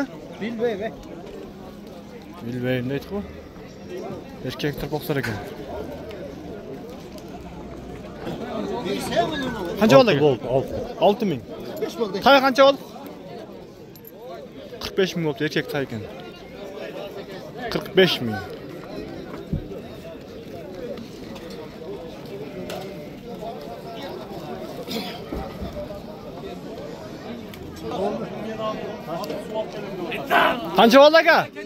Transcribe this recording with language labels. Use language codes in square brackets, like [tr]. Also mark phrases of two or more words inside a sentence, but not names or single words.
[uz] Bilmayman. Bilmayman deydi ku. Erkek turpoqlar ekan. Qancha oldu aka? 6 ming. Tay qancha oldu? 45 ming oldu erkek tay ekan. 45 ming. Qancha oldu aka?